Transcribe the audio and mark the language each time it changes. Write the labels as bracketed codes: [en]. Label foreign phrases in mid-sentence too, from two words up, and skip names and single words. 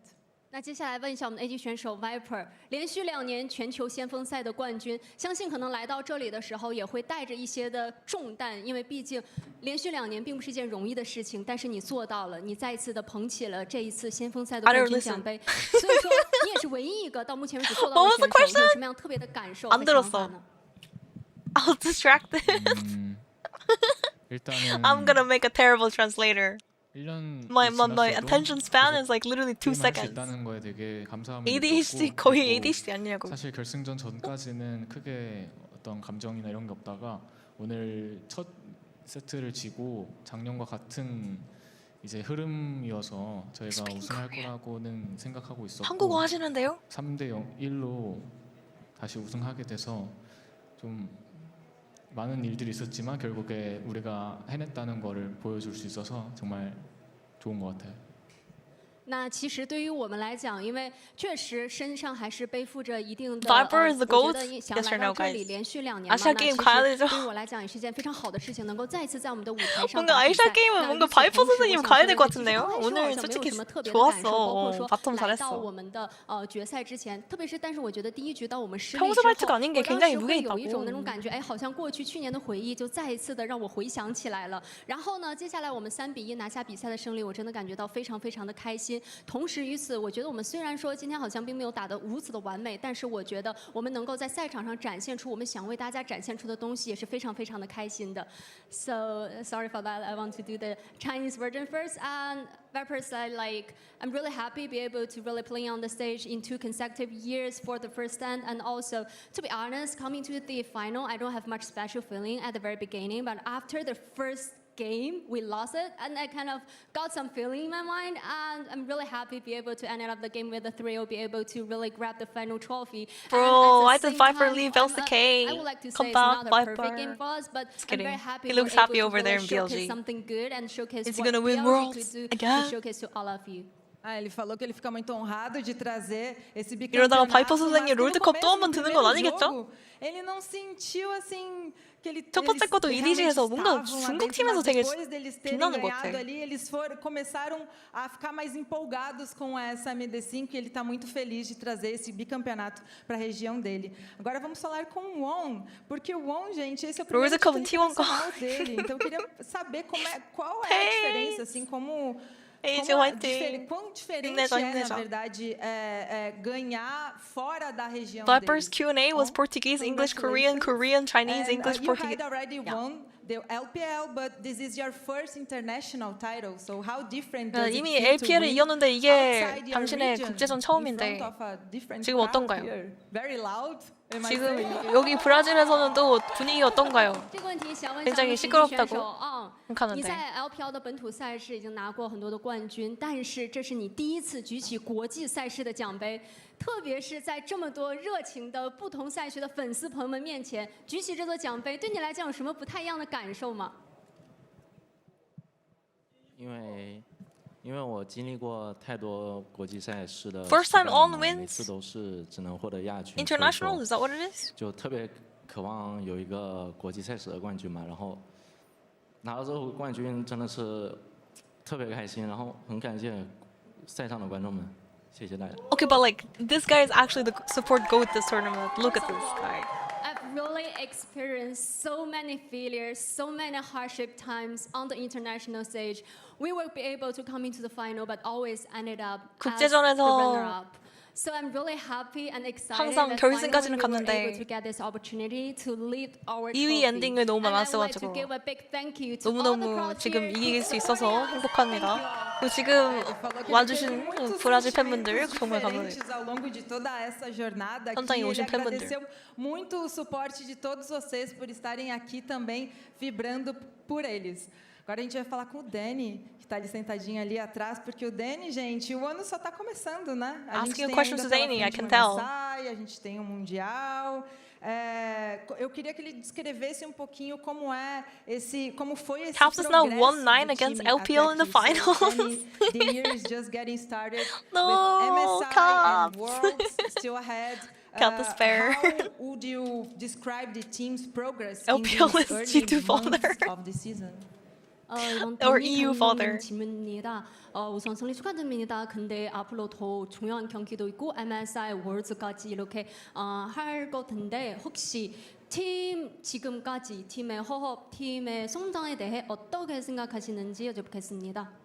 [zh] 那接下来问一下我们的 AD 选手 Viper， 连续2年全球先锋赛的冠军，相信可能来到这里的时候也会带着一些的重担，因为毕竟连续2年并不是一件容易的事情，但是你做到了，你再一次的捧起了这一次先锋赛的冠军奖杯，所以说你也是唯一一个到目前为止做到的选手，有什么样特别的感受和想法呢？ [en] I was distracted. I'm gonna make a terrible translator. My attention span is like literally 2 seconds. [ko] ADHD 거의 ADHD 아니냐고. 사실 결승전 전까지는 크게 어떤 감정이나 이런 게 없다가 오늘 첫 세트를 지고 작년과 같은 이제 흐름이어서 저희가 우승할 거라고는 생각하고 있었고 한국어 하시는데요? 3대1로 다시 우승하게 돼서 좀 많은 일들이 있었지만 결국에 우리가 해냈다는 거를 보여줄 수 있어서 정말 좋은 것 같아요. [zh] 那其实对于我们来讲，因为确实身上还是背负着一定的， [en] Viper is the [zh] 我 [en] GOAT. [zh] 觉得想 [en] Yes or [zh] 来 [en] no, [zh] 到这 [en] guys? [zh] 里连续2年嘛， [ko] 아시아 [zh] 那 [ko] 게임 [zh] 其 [ko] 가야 [zh] 实 [ko] 되죠. [zh] 对于我来讲也是一件非常好的事情，能够再一次在我们的舞台上 [ko] 뭔가 [zh] 打比赛。 [ko] 아시아 게임은 뭔가 바이퍼 선생님 가야 될 것 같은데요? 오늘 솔직히 좋았어. 바텀 [zh] 来到 [ko] 잘했어. [zh] 我们的决赛之前，特别是但是我觉得第一局到我们失利 [ko] 평소 [zh] 之后， [ko] 발트가 아닌 게 [zh] 我当 [ko] 굉장히 [zh] 时会有 [ko] 무게있다고. [zh] 一种那种感觉，哎，好像过去去年的回忆就再一次的让我回想起来了。然后呢，接下来我们3-1拿下比赛的胜利，我真的感觉到非常非常的开心。同时于此，我觉得我们虽然说今天好像并没有打得如此的完美，但是我觉得我们能够在赛场上展现出我们想为大家展现出的东西，也是非常非常的开心的。 [en] So sorry for that. I want to do the Chinese version first. And Viper said, like, I'm really happy to be able to really play on the stage in 2 consecutive years for the first time. And also, to be honest, coming to the final, I don't have much special feeling at the very beginning. But after the first game, we lost it, and I kind of got some feeling in my mind, and I'm really happy to be able to end up the game with a 3-0, be able to really grab the final trophy. Bro, why did Viper leave LCK? I would like to say Come it's back, not a Viper. perfect game for us, but Just I'm kidding. very happy He we're looks able happy to over there in really showcase BLG. something good and showcase Is he what gonna win BLG Worlds could do again? to showcase to all of you. [pt] Ele falou que ele fica muito honrado de trazer esse [ko] 이러다가 [pt] bicampeonato. [ko] 바이퍼 선생님 [pt] mas no [ko] 롤드컵 또 [pt] começo, [ko] 한 번 [pt] no [ko] 드는 건 [pt] primeiro [ko] 아니겠죠? [pt] jogo, ele não sentiu assim que ele [ko] 첫 번째 것도 EDG에서 뭔가 [pt] estavam lá [ko] 중국 [pt] dentro, [ko] 팀에서 [pt] mas [ko] 되게 [pt] depois deles terem [ko] 빛나는 것 [pt] ganhado [ko] 같아. [pt] ali, eles começaram a ficar mais empolgados com essa MD5 e ele está muito feliz de trazer esse bicampeonato para a região dele. Agora vamos falar com o Won, porque o Won, gente, esse é o primeiro título internacional dele. Então eu queria saber qual é a diferença, assim, quão diferente na verdade, ganhar fora da região [en] Viper's [pt] deles. [en] Q&A was Portuguese, English, Korean, Korean, Chinese, English, You Portuguese. had already won the LPL, but this is your first international title. So how different does it [ko] 이미 [en] feel to [ko] LPL을 [en] win [ko] 이겼는데 이게 [en] outside your [ko] 당신의 [en] region [ko] 국제전 [en] in [ko] 처음인데 [en] front of a different [ko] 지금 [en] crowd [ko] 어떤가요? [en] here? Very loud. Am I [ko] 지금 [en] saying? [ko] 여기 브라질에서는 또 분위기 어떤가요? [zh] 这个问题想问一下 [ko] 굉장히 [zh] 我们选 [ko] 시끄럽다고 [zh] 手啊，你 [ko] 하는데 [zh] 在 LPL 的本土赛事已经拿过很多的冠军，但是这是你第一次举起国际赛事的奖杯，特别是在这么多热情的不同赛区的粉丝朋友们面前举起这座奖杯，对你来讲有什么不太一样的感受吗？因为我经历过太多国际赛事的 [en] First time on [zh] 每 [en] wins [zh] 次都是只能获得亚军 [en] international, is that what it is? [zh] 就特别渴望有一个国际赛事的冠军嘛，然后拿到这个冠军真的是特别开心，然后很感谢赛上的观众们，谢谢大家。 [en] Okay, but like this guy is actually the support goat this tournament. Look at this guy. I've really experienced so many failures, so many hardship times on the international stage. We will be able to come into the final, but always ended up as the [ko] 국제전에서 [en] runner-up. So I'm really happy and excited [ko] 항상 [en] that [ko] 결승까지는 [en] finally we were [ko] 갔는데 [en] able to get this opportunity to lead our [ko] 2위 [en] trophy. [ko] 엔딩을 너무 [en] And I'd like to [ko] 많았어가지고 [en] give a big thank you to all the [ko] 너무너무 [en] crowd [ko] 지금 [en] here. [ko] 이길 수 있어서 행복합니다. 그리고 지금 와주신 브라질 팬분들 정말 감사드립니다. [pt] Ao longo de toda essa jornada aqui, [ko] 현장에 [pt] ele [ko] 오신 팬분들. [pt] agradeceu muito o suporte de todos vocês por estarem aqui também vibrando por eles. Agora a gente vai falar com o Danny, que está ali sentadinho ali atrás, porque o Danny, gente, o ano só está começando, né? A gente [en] Asking [pt] tem [en] questions [pt] ainda [en] to [pt] pela [en] Danny, I [pt] frente [en] can [pt] uma [en] tell. [pt] Versailles, a gente tem um Mundial. Eu queria que ele descrevesse um pouquinho como foi esse [en] Caps has now [pt] progresso [en] won 9 [pt] do [en] against [pt] time [en] LPL [pt] até [en] in the [pt] aqui. So, [en] finals. Danny, the year is just getting started No, with MSI Caps. and Worlds still ahead. Can't despair. How would you describe the team's progress LPL in is these G2 early father. months of the season? Or EU father. [ko] 질문입니다. 우선 승리 축하드립니다. 근데 앞으로 더 중요한 경기도 있고 MSI 월드까지 이렇게 할 것 같은데 혹시 지금까지 팀의 허업, 팀의 성장에 대해 어떻게 생각하시는지 여쭤보겠습니다.